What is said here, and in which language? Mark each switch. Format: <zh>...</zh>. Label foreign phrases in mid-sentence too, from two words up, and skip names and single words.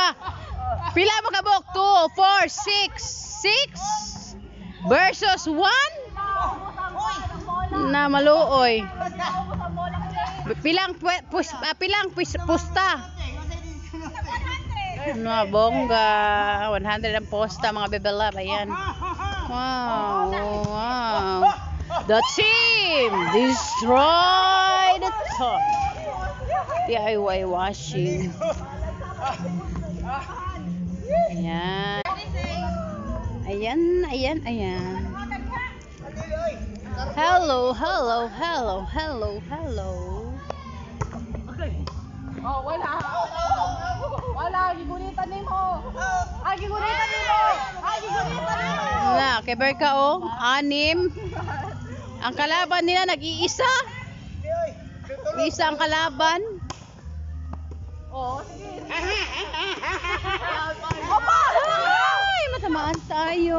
<ceb>Pila mo kabok? 2, 4, 6. 6 versus 1? Na maluoy.</ceb> <tl>Pilang pusta? Na bongga. 100 ang posta, mga</tl> <en>bebe love.</en> <tl>Ayan. Wow. Wow.</tl> <en>The team destroy the top. DIY washing. Ayan.</en> <tl>Ayan.</tl> <en>Hello.</en> <ceb>Oh, wala, gigunitan nimo. Gigunitan nimo.</ceb> <tl>Na, keber ka oh. 6. Ang kalaban nila nag-iisa. Isa ang kalaban. Oh, sige. Ay, matamaan tayo.</tl>